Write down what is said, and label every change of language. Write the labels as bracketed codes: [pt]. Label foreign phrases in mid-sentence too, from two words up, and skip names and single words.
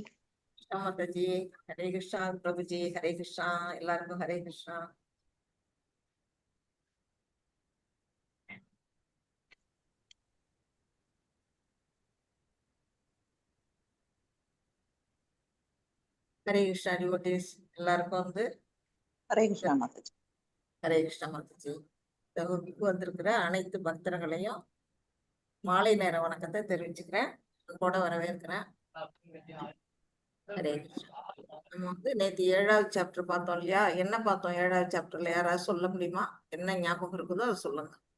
[hi] कृष्णा माता जी। हरे कृष्णा प्रभु जी। हरे कृष्णा எல்லாருக்கும் हरे कृष्णा। [ta] हरे कृष्णा डिவோटीஸ் எல்லாருக்கும் வந்து [hi] हरे कृष्णा माता जी। हरे कृष्णा माता जी। [ta] இந்த வகுப்புக்கு வந்திருக்கிற அனைத்து பக்தர்களையும் மாலை நேர வணக்கத்தை தெரிவிச்சுக்கிறேன், கூட வரவேற்கிறேன். ஹரே கிருஷ்ணா. நம்ம வந்து நேற்று 7வது சாப்டர் பார்த்தோம் இல்லையா? என்ன பார்த்தோம் 7வது சாப்டர்ல? யாராவது சொல்ல முடியுமா? என்ன ஞாபகம் இருக்குதோ அதை சொல்லுங்க.